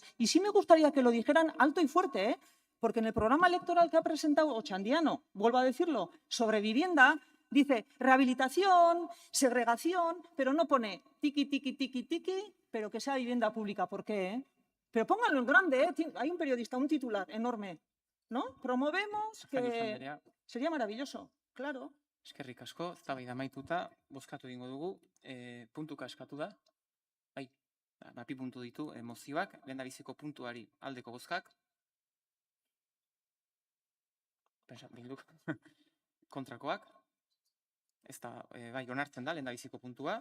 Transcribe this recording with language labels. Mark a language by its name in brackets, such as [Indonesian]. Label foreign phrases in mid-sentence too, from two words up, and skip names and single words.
[Spanish] Y sí me gustaría que lo dijeran alto y fuerte, porque en el programa electoral que ha presentado Ochandiano, vuelvo a decirlo, sobre vivienda, dice rehabilitación, segregación, pero no pone tiqui, tiqui, tiqui, tiqui, pero que sea vivienda pública. ¿Por qué? Pero pónganlo en grande, hay un periodista, un titular enorme, ¿no? Promovemos que... Sería maravilloso, claro. [Basque] Eskerrik asko, eztabaida amaituta, bozkatu egingo dugu, puntuka eskatu da. Bai, bi puntu ditu mozioak, lehendabiziko puntuari aldeko bozkak. Bilduk kontrakoak. Ez da, bai, onartzen da lehendabiziko puntua.